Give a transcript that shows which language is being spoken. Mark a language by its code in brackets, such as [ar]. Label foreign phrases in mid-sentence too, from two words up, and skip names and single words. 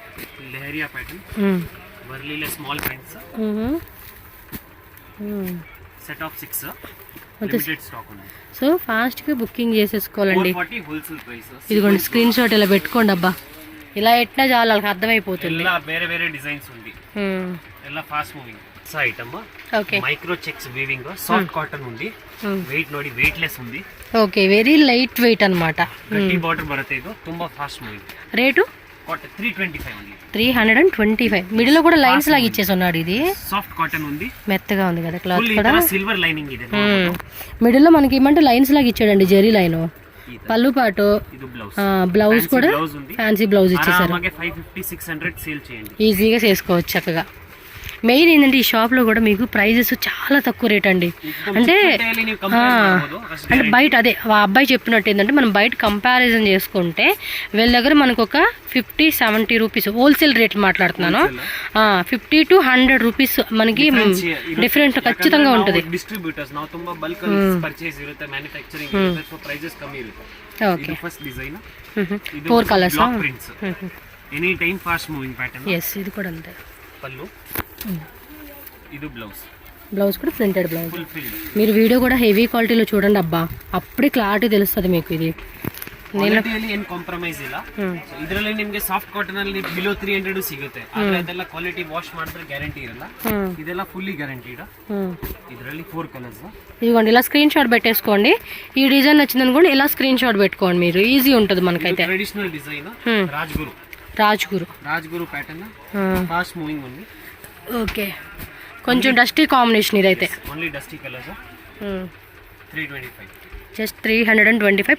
[te] సో ఫాస్ట్గా బుకింగ్ చేసేసుకోవాలండి. ఇదిగోండి స్క్రీన్ షాట్ ఇలా పెట్టుకోండి. అబ్బా ఇలా ఎట్లా చాలు వాళ్ళకి అర్థమైపోతుంది. [kn] ಬೇರೆ ಬೇರೆ ಡಿಸೈನ್ಸ್ ఉంది, ಎಲ್ಲ [en] fast moving [kn] ఐటమ్. [te] ఓకే, [en] micro checks weaving, soft cotton [te] ఉంది. వెయిట్ ನೋಡಿ వెయిట్‌లెస్ ఉంది. ఓకే, [en] very light weight [te] అన్నమాట. [kn] ಗಟ್ಟಿ ಬಾರ್ಡರ್ ಬರುತ್ತೆ. ಇದು ತುಂಬಾ [en] fast moving. [te] రేటు 325 ఉంది. 325. మిడిల్ లో కూడా లైన్స్ లాగా ఇచ్చేసి ఉన్నాడు. ఇది [en] soft cotton [te] ఉంది, మెత్తగా ఉంది కదా క్లాత్ కూడా. [en] silver lining [kn] ಇದೆ. [te] మిడిల్ లో మనకి ఏమంటే లైన్స్ లాగా ఇచ్చాడండి, జెరీ లైన్. పల్లు పాటు, బ్లౌజ్ కూడా [en] fancy blouse [te] ఇచ్చేసారు. 550-600 సేల్ చేయండి, ఈజీగా చేసుకోవచ్చు చక్కగా. మెయిన్ ఏంటంటే ఈ షాప్ లో కూడా మీకు ప్రైజెస్ చాలా తక్కువ రేట్ అండి. అంటే బయట అదే ఆ అబ్బాయి చెప్పినట్టు ఏంటంటే మనం బయట కంపారిజన్ చేసుకుంటే వీళ్ళ దగ్గర మనకు ఒక 50-70 రూపీస్ హోల్సేల్ రేట్ మాట్లాడుతున్నాను. 50 to 100 రూపీస్ మనకి డిఫరెంట్ ఖచ్చితంగా ఉంటుంది. [kn] ಡಿಸ್ಟ್ರಿಬ್ಯೂಟರ್ಸ್ ನಾವು ತುಂಬಾ [en] bulk purchase [kn] ಇರುತ್ತೆ, ಮ್ಯಾನುಫ್ಯಾಕ್ಚರಿಂಗ್ ಇರುತ್ತೆ, ಸೊ ಪ್ರೈಸಸ್ ಕಮ್ಮಿ ಇರುತ್ತೆ. ಓಕೆ, [en] first design [te] 4 కలర్స్. [en] any time fast moving pattern. [te] yes, ఇది కూడా అంతే. పల్లు, ఇది బ్లౌజ్ కూడా [en] printed blouse. [te] మీరు వీడియో కూడా [en] heavy quality-lo [te] చూడండి. అబ్బా అప్పుడే క్లారిటీ తెలుస్తుంది మీకు. ఇది [kn] ಏನು ಕಾಂಪ್ರಮೈಸ್ ಇಲ್ಲ. ಇದರಲ್ಲಿ ನಿಮಗೆ [en] soft cotton [kn] ಅಲ್ಲಿ ಬಿಲೋ 300 ಸಿಗುತ್ತೆ, ಆದ್ರೆ ಅದೆಲ್ಲ ಕ್ವಾಲಿಟಿ ವಾಶ್ ಮಾಡಿದ್ರೆ ಗ್ಯಾರಂಟಿ ಇರಲ್ಲ. ಇದೆಲ್ಲ [en] fully guaranteed. [kn] ಇದರಲ್ಲಿ 4 ಕಲರ್ಸ್. [te] ఇదిగోండి ఇలా స్క్రీన్ షాట్ పెట్టేసుకోండి. ఈ డిజైన్ నచ్చిందని కూడా ఇలా స్క్రీన్ షాట్ పెట్టుకోండి, మీరు ఈజీ ఉంటుంది మనకైతే. [en] traditional design [te] రాజ్గురు ప్యాటర్న్, [en] fast moving [te] ఉంది. ఓకే, కొంచెం [en] dusty combination [te] ఇదైతే. [en] only dusty colours. 325, just 325.